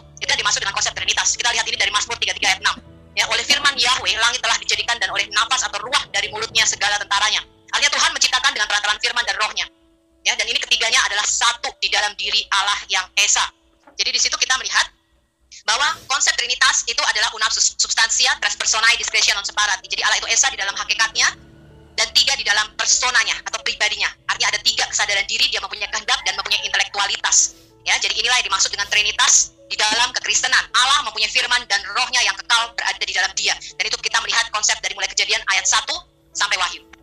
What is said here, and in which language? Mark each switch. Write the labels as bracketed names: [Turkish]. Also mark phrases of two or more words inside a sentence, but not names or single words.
[Indonesian] Itu yang dimaksud dengan konsep Trinitas. Kita lihat ini dari Mazmur 33 ayat 6. Ya, oleh firman Yahweh langit telah dijadikan dan oleh nafas atau ruah dari mulutnya segala tentaranya. Artinya Tuhan menciptakan dengan perantaraan firman dan rohnya. Ya, dan ini ketiganya adalah satu di dalam diri Allah yang Esa. Jadi di situ kita melihat bahwa konsep Trinitas itu adalah [Latin] unam substantia tres personae discretia non separati. [Indonesian] Jadi Allah itu Esa di dalam hakikatnya, dan 3 di dalam personanya atau pribadinya. Artinya ada 3 kesadaran diri, dia mempunyai kehendak dan mempunyai intelektualitas. Ya, jadi inilah yang dimaksud dengan Trinitas di dalam kekristenan. Allah mempunyai firman dan rohnya yang kekal berada di dalam dia. Dan itu kita melihat konsep dari mulai Kejadian ayat 1 sampai Wahyu.